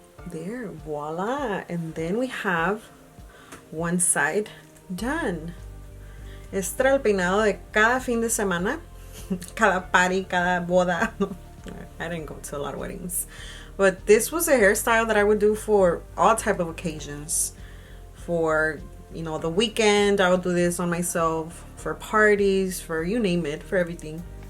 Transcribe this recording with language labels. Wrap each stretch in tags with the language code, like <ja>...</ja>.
<en>There, voila. And then we have one side done.</en> <es>Este era el peinado de cada fin de semana, cada</es> <en>party,</en> <es>cada boda.</es> <en>I didn't go to a lot of weddings, but this was a hairstyle that I would do for all type of occasions. For, you know, the weekend, I would do this on myself. For parties, for you name it, for everything.</en>